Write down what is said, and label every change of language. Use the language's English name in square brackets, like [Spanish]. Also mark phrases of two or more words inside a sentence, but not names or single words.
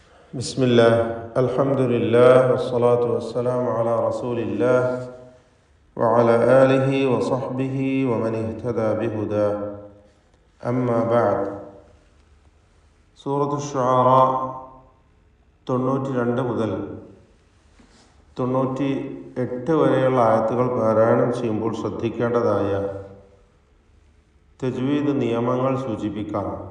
[Arabic] بسم الله الحمد لله والصلاة والسلام على رسول الله وعلى آله وصحبه ومن اهتدى بهداه أما بعد [Malayalam] സൂറത്തു ഷുആറ 92 മുതൽ 98 വരെയുള്ള ആയത്തുകൾ പാരായണം ചെയ്യുമ്പോൾ ശ്രദ്ധിക്കേണ്ടതായ തജ്വീദ് നിയമങ്ങൾ സൂചിപ്പിക്കാം.